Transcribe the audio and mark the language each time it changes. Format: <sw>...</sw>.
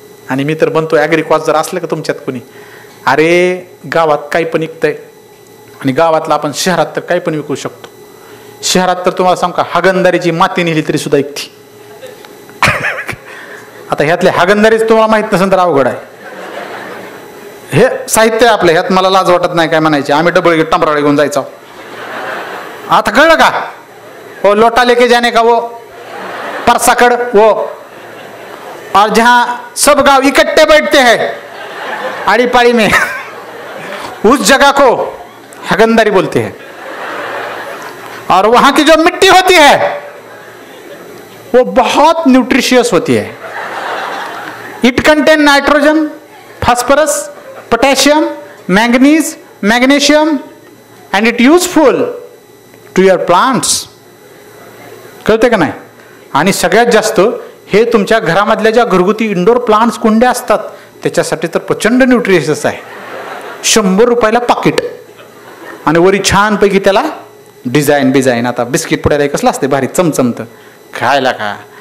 <mr>आणि मी तर म्हणतो ॲग्रिकॉस जर असलं का तुमच्यात कोणी, अरे गावात काही पण विकतंय, आणि गावातला आपण शहरात तर काही पण विकू शकतो. शहरात तर तुम्हाला सांग का, हागंदारीची माती नेली तरी सुद्धा ऐकती. आता ह्यातले हागंदारीच तुम्हाला माहित नसेल तर अवघड आहे. हे साहित्य आहे आपलं, ह्यात मला लाज वाटत नाही काय म्हणायचे. आम्ही डबल टमराळे घेऊन जायचो. आता कळलं का?</mr> <hi>वो लोटा लेके जाने का, वो परसाकड़, वो और जहाँ सब गांव इकट्ठे बैठते हैं आड़ी पाड़ी में, उस जगह को हगंदारी बोलते हैं. और वहां की जो मिट्टी होती है वो बहुत न्यूट्रिशियस होती है.</hi> <en>It contain nitrogen, phosphorus, potassium, manganese, magnesium, and it useful to your plants.</en> <mr>कळते का नाही? आणि सगळ्यात जास्त हे तुमच्या घरामधल्या ज्या घरगुती इंडोर प्लांट्स कुंड्या असतात त्याच्यासाठी तर प्रचंड न्यूट्रिशियस आहे. 100 रुपयाला पाकिट, आणि वरी छानपैकी त्याला डिझाईन. आता बिस्किट पुढ्याला कसलं असते भारी चमचमतं, खायला का.</mr>